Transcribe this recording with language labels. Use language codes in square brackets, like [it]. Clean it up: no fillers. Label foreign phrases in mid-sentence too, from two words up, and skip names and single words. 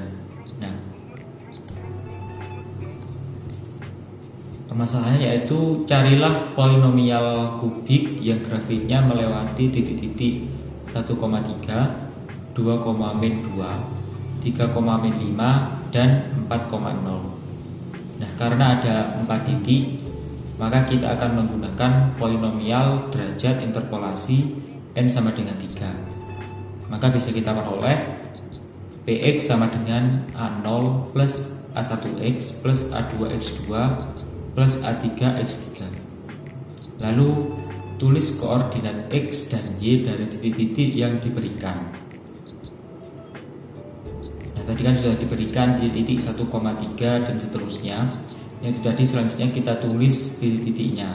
[id] Nah, permasalahannya yaitu carilah polinomial kubik yang grafiknya melewati titik-titik 1,3, 2,-2, 3,-5 dan 4,0. Nah, karena ada 4 titik, maka kita akan menggunakan polinomial derajat interpolasi n sama dengan 3. Maka bisa kita peroleh Px sama dengan A0 plus A1x plus A2x2 plus A3x3. Lalu tulis koordinat x dan y dari titik-titik yang diberikan. Tadi kan sudah diberikan titik 1,3 dan seterusnya. Yang tadi selanjutnya kita tulis titik-titiknya.